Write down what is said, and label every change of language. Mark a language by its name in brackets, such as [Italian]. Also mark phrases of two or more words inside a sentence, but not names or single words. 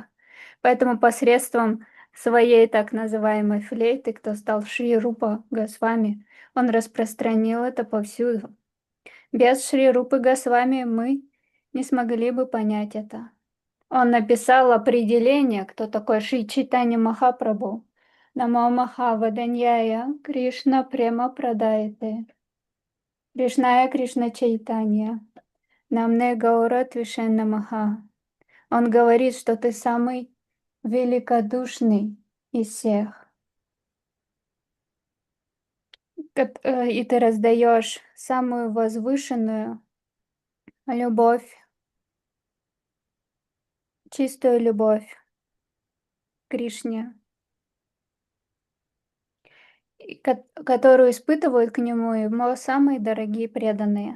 [Russian] Поэтому посредством своей так называемой флейты, кто стал Шри Рупа Госвами, он распространил это повсюду. Без Шри Рупы Госвами мы не смогли бы понять это. Он написал определение, кто такой Шри Чайтанья Махапрабху. [Sanskrit] नमो महावदान्याय कृष्ण प्रेम प्रदाय ते. कृष्णाय कृष्ण चैतन्य. नाम्ने गौर त्विषे नमः. [Russian] Он говорит, что ты самый великодушный из всех. И ты раздаешь самую возвышенную любовь, чистую любовь к Кришне, которую испытывают к нему его самые дорогие преданные.